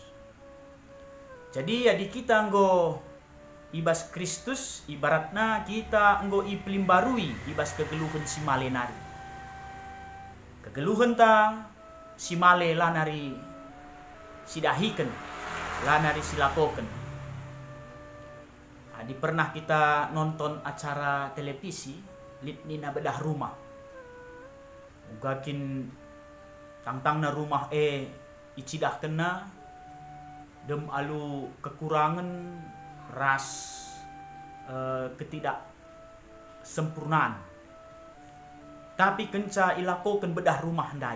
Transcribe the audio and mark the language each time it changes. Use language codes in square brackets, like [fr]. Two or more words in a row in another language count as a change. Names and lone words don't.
[btx] Jadi adi kita enggo ibas Kristus ibaratna kita enggo iplim barui ibas kegeluhan si male nari. Kegeluhan ta si male lanari sidahiken, lanari silakoken. Adi pernah kita [id] nonton acara televisi [btx] litnina [id] bedah rumah. [btx] Ugakin tangtangna rumah icidah kena dem alu kekurangan ras [id] ketidak sempurnaan. [btx] Tapi kenca ilakokan [id] bedah rumah [btx] ndai.